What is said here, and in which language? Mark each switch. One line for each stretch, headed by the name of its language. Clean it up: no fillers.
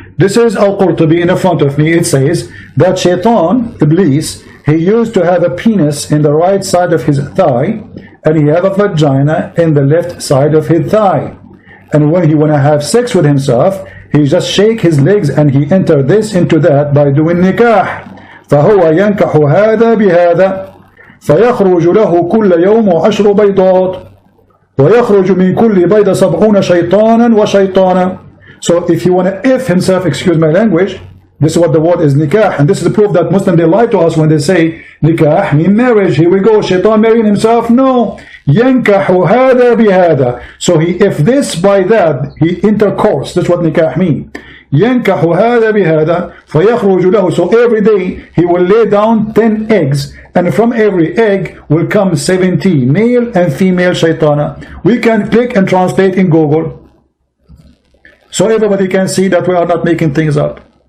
English: This is Al-Qurtubi in front of me. It says that Shaitan, Iblis, he used to have a penis in the right side of his thigh, and he have a vagina in the left side of his thigh. And when he want to have sex with himself, he just shake his legs and he enter this into that by doing nikah.
Arabic: فهو ينكح هذا بهذا فيخرج له كل يوم 10 بيضات ويخرج من كل بيضة 70 شيطانا وشيطانا.
English: So if you want to if himself, excuse my language, this is what the word is nikah, and this is the proof that Muslims, they lie to us when they say nikah mean marriage. Here we go, shaitan marrying himself. No,
Arabic: ينكح هذا بهذا.
English: So he if this by that he intercourse. That's what nikah mean.
Arabic: ينكح هذا بهذا فيخرج له.
English: So every day he will lay down 10 eggs, and from every egg will come 70 male and female shaitana. We can click and translate in Google, so everybody can see that we are not making things up.